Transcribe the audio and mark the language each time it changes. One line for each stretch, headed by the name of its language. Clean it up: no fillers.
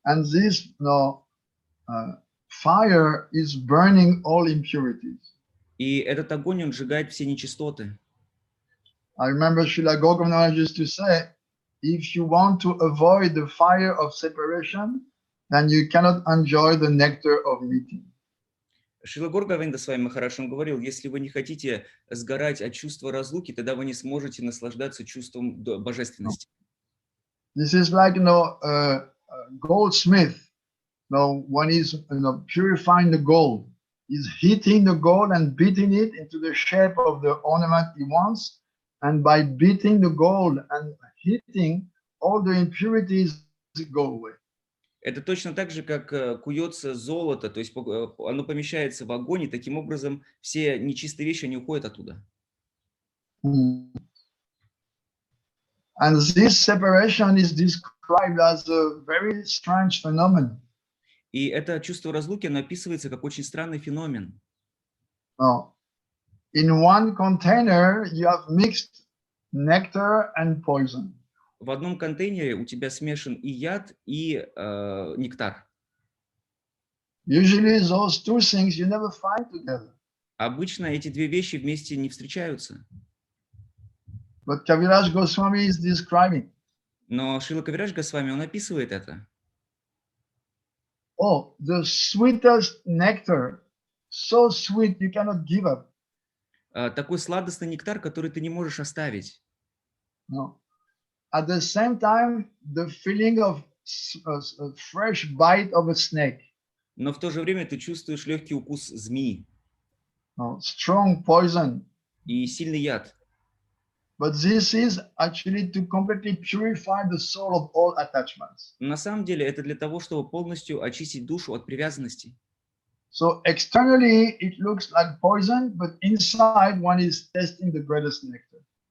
English: And this fire is burning all impurities.
Russian: И этот огонь, он сжигает все нечистоты.
English: I remember Srila Gogamnath used to say, if you want to avoid the fire of separation, then you cannot enjoy the nectar of meeting.
Russian: Шрила Горгавинда Махарадж, он говорил, если вы не хотите сгорать от чувства разлуки, тогда вы не сможете наслаждаться чувством божественности.
English: This is like, a goldsmith, when he's purifying the gold, he's heating the gold and beating it into the shape of the ornament he wants. And by beating the gold and heating, all the impurities go away.
Russian: Это точно так же, как куется золото, то есть оно помещается в огонь, и таким образом все нечистые вещи, они уходят оттуда.
English: And this separation is described as a very strange phenomenon.
Russian: И это чувство разлуки, оно описывается как очень странный феномен.
English: In one container, you have mixed nectar and poison.
Russian: В одном контейнере у тебя смешан и яд, и нектар.
English: Usually those two things you never find together.
Russian: Обычно эти две вещи вместе не встречаются.
English: But Kaviraj Goswami is describing.
Russian: Но Шрила Кавирадж Госвами, он описывает это.
English: Oh, the sweetest nectar, so sweet you cannot give up.
Russian: Такой сладостный нектар, который ты не можешь оставить.
English: No. At the same time, the feeling of a fresh bite of a snake.
Russian: Но в то же время ты чувствуешь легкий укус змеи.
English: No, strong poison.
Russian: И сильный яд.
English: But this is actually to completely purify the soul of all attachments.
Russian: На самом деле это для того, чтобы полностью очистить душу от привязанностей.
English: So externally it looks like poison, but inside one is tasting the greatest nectar.